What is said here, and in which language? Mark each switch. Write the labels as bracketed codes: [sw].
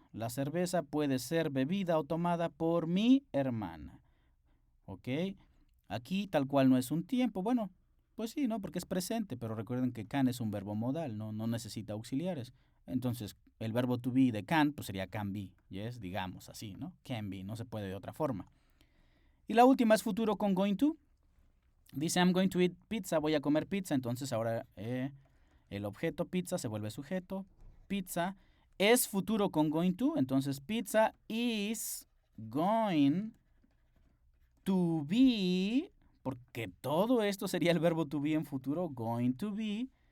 [es] La cerveza puede ser bebida o tomada por mi hermana. ¿Ok? Aquí tal cual no es un tiempo. Bueno, pues sí, ¿no? Porque es presente, pero recuerden que can es un verbo modal, no necesita auxiliares. Entonces, el verbo to be de can, pues sería can be, ¿yes? Digamos así, ¿no? Can be, no se puede de otra forma. Y la última es futuro con going to. Dice [en] I'm going to eat pizza, [es] voy a comer pizza. Entonces ahora el objeto pizza se vuelve sujeto. Pizza es futuro con going to. Entonces [en] pizza is going to be, [es] porque todo esto sería el verbo to be en futuro, going to be.